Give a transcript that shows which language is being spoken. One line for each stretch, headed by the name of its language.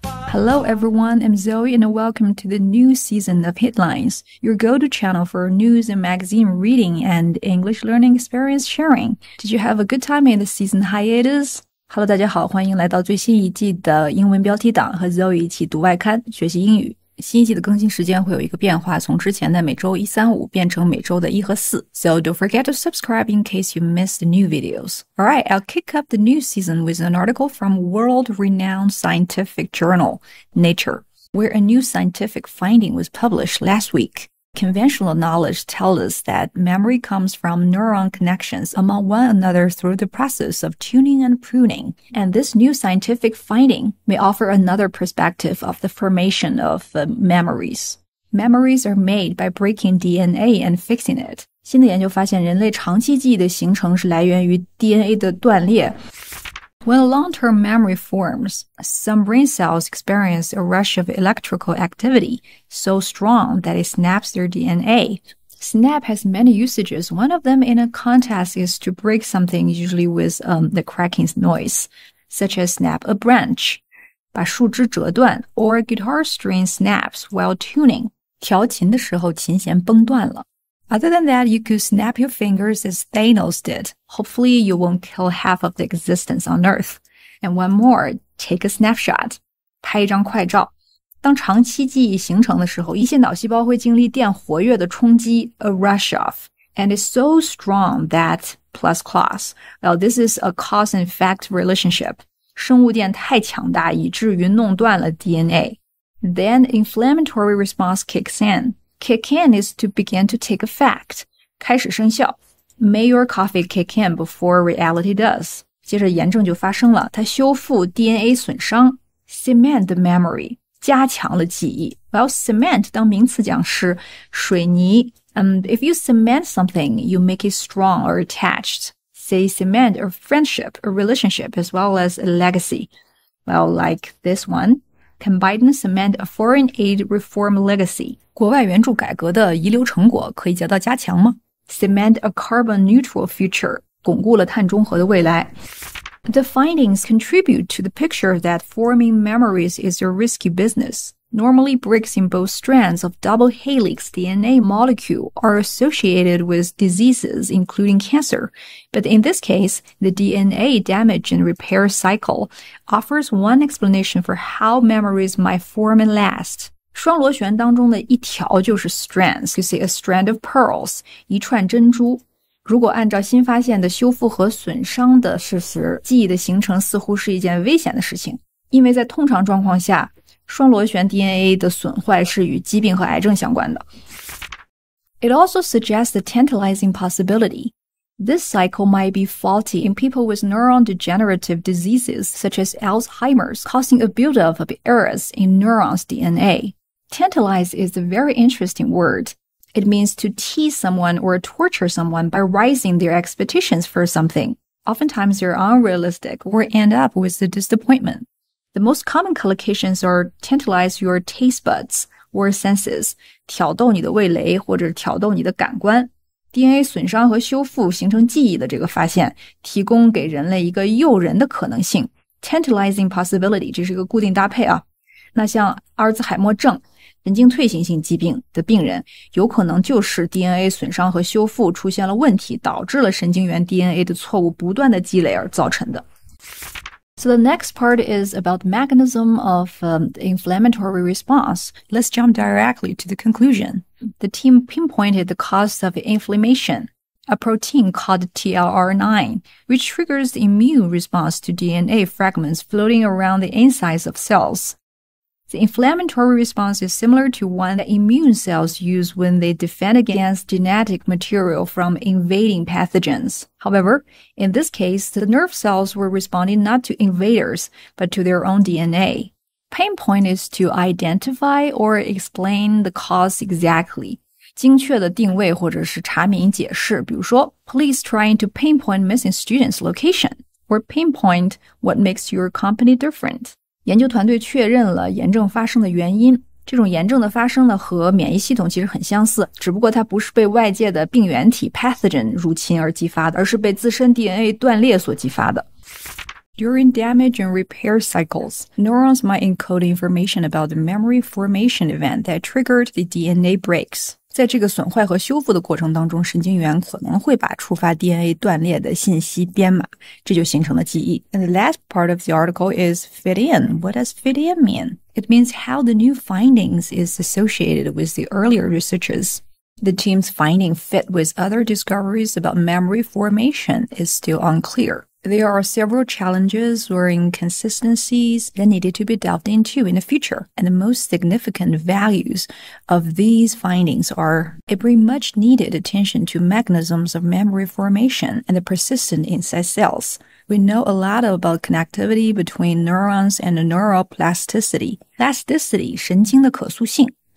English: Hello everyone, I'm Zoe and welcome to the new season of Headlines, your go-to channel for news and magazine reading and English learning experience sharing. Did you have a good time in the season hiatus? Hello,
Chinese: 大家好，欢迎来到最新一季的英文标题党，和 Zoe 一起读外刊学习英语。新一季的更新时间会有一个变化，从之前的每周1、3、5变成每周的1和4。
English: So don't forget to subscribe in case you missed the new videos. Alright, I'll kick up the new season with an article from world-renowned scientific journal, Nature, where a new scientific finding was published last week. Conventional knowledge tells us that memory comes from neuron connections among one another through the process of tuning and pruning. And this new scientific finding may offer another perspective of the formation of memories. Memories are made by breaking DNA and fixing it.
Chinese: 新的研究发现，人类长期记忆的形成是来源于 DNA 的断裂。
English: When a long-term memory forms, some brain cells experience a rush of electrical activity so strong that it snaps their DNA. Snap has many usages. One of them in a context is to break something, usually with the cracking noise, such as snap a branch,
Chinese: 把树枝折断,
English: or guitar string snaps while tuning,
Chinese: 调琴的时候琴弦崩断了。
English: Other than that, you could snap your fingers as Thanos did. Hopefully, you won't kill half of the existence on Earth. And one more, take a snapshot.
Chinese: 拍一张快照。当长期记忆形成的时候，一线脑细胞会经历电活跃的冲击
English: a rush off. And it's so strong that plus clause. Well, this is a cause and effect relationship.
Chinese: 生物电太强大，以至于弄断了 DNA.
English: Then inflammatory response kicks in.Kick in is to begin to take effect.
Chinese: 开始生效。
English: May your coffee kick in before reality does.
Chinese: 接着炎症就发生了，它修复 DNA 损伤。
English: Cement the memory.
Chinese: 加强了记忆。
English: Well,
Chinese: cement 当名词讲是水泥。
English: If you cement something, you make it strong or attached. Say cement a friendship, a relationship, as well as a legacy. Well, like this one.Combine cement a foreign aid reform legacy.
Chinese: 国外援助改革的遗留成果可以得到加强吗？
English: Cement a carbon neutral future.
Chinese: 巩固了碳中和的未来。
English: The findings contribute to the picture that forming memories is a risky business. Normally, breaks in both strands of double helix DNA molecule are associated with diseases, including cancer. But in this case, the DNA damage and repair cycle offers one explanation for how memories might form and last.
Chinese: 双螺旋当中的一条就是 strands,
English: you see a strand of pearls,
Chinese: 一串珍珠。如果按照新发现的修复和损伤的事实，记忆的形成似乎是一件危险的事情，因为在通常状况下，双螺旋 DNA 的损坏是与疾病和癌症相关的。
English: It also suggests a tantalizing possibility. This cycle might be faulty in people with neuron-degenerative diseases such as Alzheimer's, causing a buildup of errors in neurons' DNA. Tantalize is a very interesting word. It means to tease someone or torture someone by raising their expectations for something. Oftentimes they're unrealistic or end up with a disappointment.The most common collocations are tantalize your taste buds or senses,
Chinese: 挑逗你的味蕾或者挑逗你的感官。 DNA 损伤和修复形成记忆的这个发现，提供给人类一个诱人的可能性。
English: Tantalizing possibility，
Chinese: 这是一个固定搭配啊。那像阿尔兹海默症、神经退行性疾病的病人，有可能就是 DNA 损伤和修复出现了问题，导致了神经元 DNA 的错误不断的积累而造成的。
English: So the next part is about the mechanism of the inflammatory response. Let's jump directly to the conclusion. The team pinpointed the cause of inflammation, a protein called TLR9, which triggers the immune response to DNA fragments floating around the insides of cells. The inflammatory response is similar to one that immune cells use when they defend against genetic material from invading pathogens. However, in this case, the nerve cells were responding not to invaders, but to their own DNA. Pinpoint is to identify or explain the cause exactly.
Chinese: 精确的定位或者是查明解释，比如说
English: police trying to pinpoint missing students' location, or pinpoint what makes your company different.
Chinese: 研究团队确认了炎症发生的原因，这种炎症的发生呢和免疫系统其实很相似，只不过它不是被外界的病原体 pathogen 入侵而激发的，而是被自身 DNA 断裂所激发的。
English: During damage and repair cycles, neurons might encode information about the memory formation event that triggered the DNA breaks.
Chinese: 在这个损坏和修复的过程当中，神经元可能会把触发 DNA 断裂的信息编码，这就形成了记忆。
English: And the last part of the article is fit in. What does fit in mean? It means how the new findings is associated with the earlier researches. The team's finding fit with other discoveries about memory formation is still unclear. There are several challenges or inconsistencies that needed to be delved into in the future, and the most significant values of these findings are it brings much needed attention to mechanisms of memory formation and the persistence inside cells. We know a lot about connectivity between neurons and neural plasticity.
Chinese: Plasticity, 神经的可塑性.